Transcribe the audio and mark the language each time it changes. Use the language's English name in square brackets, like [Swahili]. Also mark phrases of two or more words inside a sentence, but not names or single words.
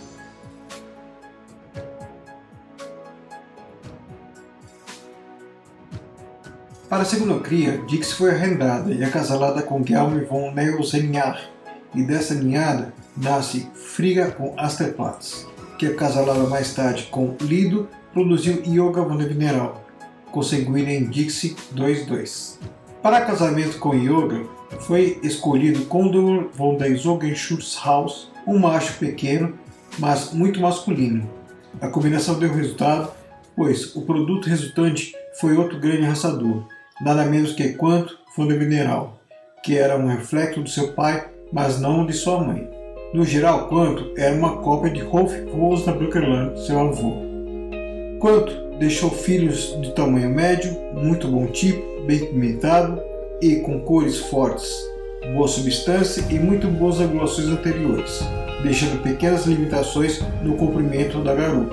[Portuguese] Para a segunda cria, Dixie foi arrendada e acasalada com Guilherme von Neusenjar, e dessa ninhada nasce Frigga von Asterplatz, que acasalada mais tarde com Lido, produziu Yoga von Wienerau, consanguínea em Dixie 2-2. Para casamento com Yoga, foi escolhido Condor von der Zogenschutzhaus, um macho pequeno, mas muito masculino. A combinação deu resultado, pois o produto resultante foi outro grande raçador, nada menos que Quanto von der Wienerau, que era um reflexo do seu pai, mas não de sua mãe. No geral, Quanto era uma cópia de Rolf von Osnabrückerland, seu avô. Quanto deixou filhos de tamanho médio, muito bom tipo, bem pigmentado e com cores fortes, boa substância e muito boas angulações anteriores, deixando pequenas limitações no comprimento da garupa.